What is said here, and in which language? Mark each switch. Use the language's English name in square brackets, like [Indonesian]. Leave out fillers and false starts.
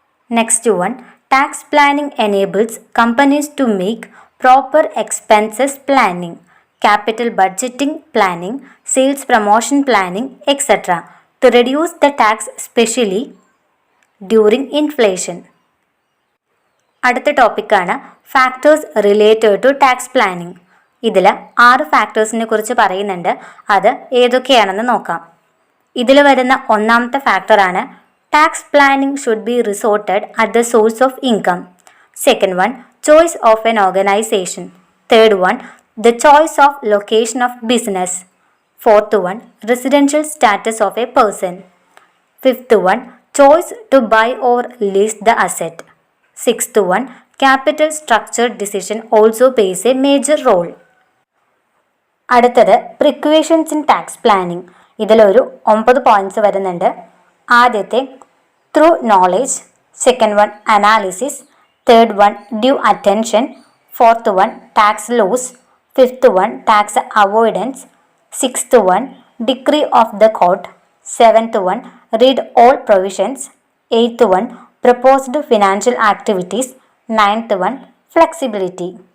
[English] Next one, tax planning enables companies to make proper expenses planning, capital budgeting planning, sales promotion planning, etc. to reduce the tax, especially during inflation. [Malayalam] അടുത്ത ടോപ്പിക്കാണ് factors related to tax planning. ഇതിൽ 6 ഫാക്ടേഴ്സിനെ കുറിച്ച് പറയുന്നുണ്ട്. അത് ഏതൊക്കെയാണെന്ന് നോക്കാം. ഇതിൽ വരുന്ന ഒന്നാമത്തെ ഫാക്ടറാണ് [English] tax planning should be resorted at the source of income. Second one, choice of an organization. Third one, the choice of location of business. Fourth one, residential status of a person. Fifth one, choice to buy or lease the asset. Sixth one, capital structure decision also plays a major role. [Malayalam] അടുത്തത് precautions in tax planning. ഇതിലൊരു 9 points വരുന്നുണ്ട്. [English] ആദ്യത്തെ through knowledge, second one analysis, third one due attention, fourth one tax loss, fifth one tax avoidance, sixth one decree of the court, seventh one read all provisions, eighth one proposed financial activities, ninth one flexibility.